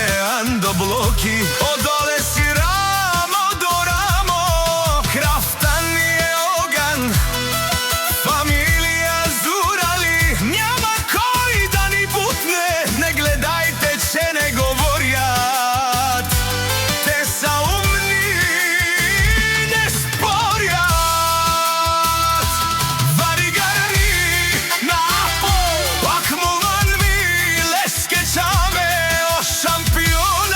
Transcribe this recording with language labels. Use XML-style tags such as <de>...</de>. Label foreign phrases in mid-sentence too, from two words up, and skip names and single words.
<rom>андо блоки,</rom> <mk>одоле си рамо до рамо, крафтан е оган, фамилија Зурали, няма кој да ни бутне, не гледајте че не говорјат, те са умни, не спорјат. Вари гарни на Апо, пак му ванми лескечаме о шампиона.</mk>